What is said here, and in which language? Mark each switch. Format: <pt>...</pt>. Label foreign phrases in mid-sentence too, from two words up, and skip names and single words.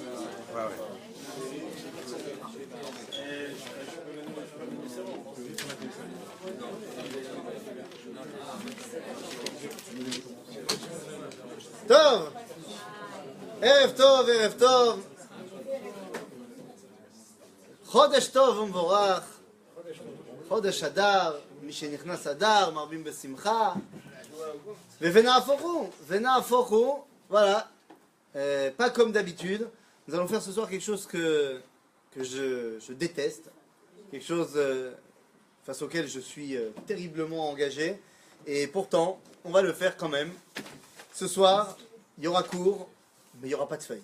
<he>טוב, ערב טוב, ערב טוב. חודש טוב ומבורך, חודש אדר, מי שנכנס אדר מרבים בשמחה. ונהפוך הוא,</he> <fr>voilà, pas comme d'habitude. Nous allons faire ce soir quelque chose que je déteste, quelque chose face auquel je suis terriblement engagé, et pourtant, on va le faire quand même. Ce soir, il y aura cours, mais il n'y aura pas de feuilles.</fr>